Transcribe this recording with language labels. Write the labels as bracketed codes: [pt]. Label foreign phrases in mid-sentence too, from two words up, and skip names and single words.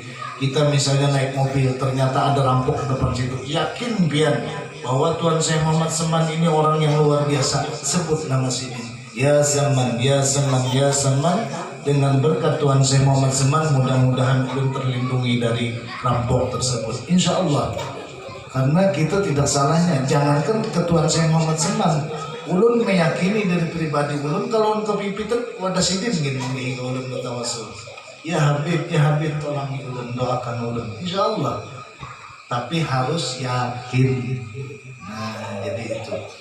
[id] Kita misalnya naik mobil, ternyata ada rampok depan situ, yakin pian bahwa Tuan Syekh Muhammad Salman ini orang yang luar biasa, sebut nama sidin, [ar] ya Salman, ya Salman, ya Salman. [id] Dengan berkat Tuan Syekh Muhammad Salman, mudah-mudahan belum terlindungi dari rampok tersebut, [ar] insya Allah. [bjn] Karena kita tidak salahnya, jangankan ke Tuan Syekh Muhammad Salman, ulun meyakini dari pribadi ulun, kalau kepipitan wadah sidin gini ulun bertawasul, [ar] ya Habib [bjn] tolong ulun, doakan ulun, [ar] insya Allah. [id] Tapi harus yakin. Nah, jadi itu.